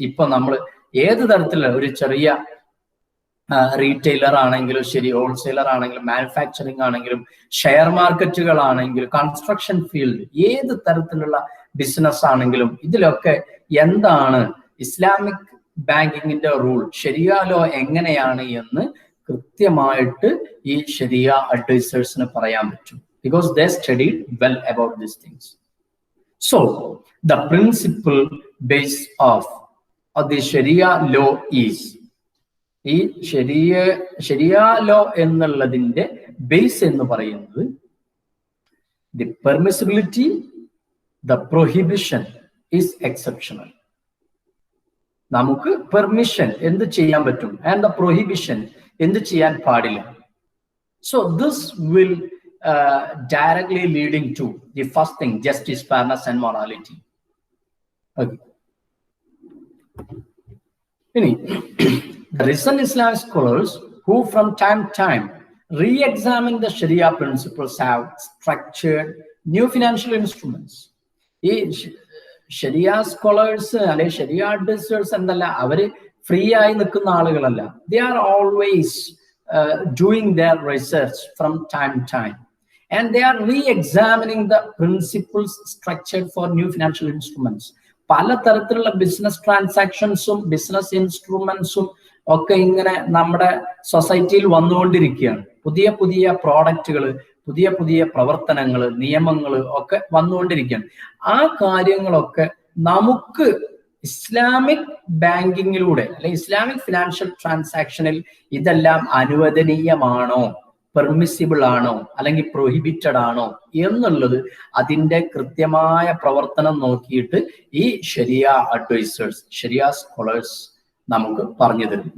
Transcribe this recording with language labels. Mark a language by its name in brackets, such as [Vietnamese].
[Malayalam] ഇപ്പൊ നമ്മൾ ഏത് തരത്തിലുള്ള ഒരു ചെറിയ റീറ്റെയിലർ ആണെങ്കിലും ശരി, ഹോൾസെയിലർ ആണെങ്കിലും മാനുഫാക്ചറിങ് ആണെങ്കിലും ഷെയർ മാർക്കറ്റുകളാണെങ്കിലും കൺസ്ട്രക്ഷൻ ഫീൽഡ്, ഏത് തരത്തിലുള്ള ബിസിനസ് ആണെങ്കിലും ഇതിലൊക്കെ എന്താണ് ഇസ്ലാമിക് ബാങ്കിങ്ങിന്റെ റൂൾ, ശരിയാലോ എങ്ങനെയാണ് എന്ന് കൃത്യമായിട്ട് ഈ ശരിയ അഡ്വൈസേഴ്സിന് പറയാൻ പറ്റും. [English] Because they studied well about these things. So the principle base of the Sharia law is, [Malayalam] ഈ ശരിയ ലോ എന്നുള്ളതിന്റെ ബേസ് എന്ന് പറയുന്നത് [English] the permissibility, the prohibition is exceptional. [Malayalam] നമുക്ക് പെർമിഷൻ എന്ത് ചെയ്യാൻ പറ്റും [English] and the prohibition [Malayalam] എന്ത് ചെയ്യാൻ പാടില്ല. [English] So this will directly leading to the first thing, justice, fairness and morality. Okay. The recent Islamic scholars who from time to time re-examine the Sharia principles have structured new financial instruments. [Malayalam] ഈ ശരിയ scholars അല്ലെ ശരിയ advisers എന്നല്ല, അവര് free ആയി നിൽക്കുന്ന ആളുകളല്ല. [English] They are always doing their research from time to time. And they are re-examining the principles structured for new financial instruments. [Malayalam] പല തരത്തിലുള്ള ബിസിനസ് ട്രാൻസാക്ഷൻസും ബിസിനസ് ഇൻസ്ട്രുമെന്റ്സും ഒക്കെ ഇങ്ങനെ നമ്മുടെ സൊസൈറ്റിയിൽ വന്നുകൊണ്ടിരിക്കുകയാണ്. പുതിയ പുതിയ പ്രോഡക്റ്റുകൾ, പുതിയ പുതിയ പ്രവർത്തനങ്ങൾ, നിയമങ്ങൾ ഒക്കെ വന്നുകൊണ്ടിരിക്കുകയാണ്. ആ കാര്യങ്ങളൊക്കെ നമുക്ക് ഇസ്ലാമിക് ബാങ്കിങ്ങിലൂടെ അല്ലെങ്കിൽ ഇസ്ലാമിക് ഫിനാൻഷ്യൽ ട്രാൻസാക്ഷനിൽ ഇതെല്ലാം അനുവദനീയമാണോ, പെർമിസിബിൾ ആണോ അല്ലെങ്കിൽ പ്രൊഹിബിറ്റഡ് ആണോ എന്നുള്ളത് അതിന്റെ കൃത്യമായ പ്രവർത്തനം നോക്കിയിട്ട് ഈ ശരിയ അഡ്വൈസേഴ്സ്, ശരിയ സ്കോളേഴ്സ് നമുക്ക് പറഞ്ഞു തരും.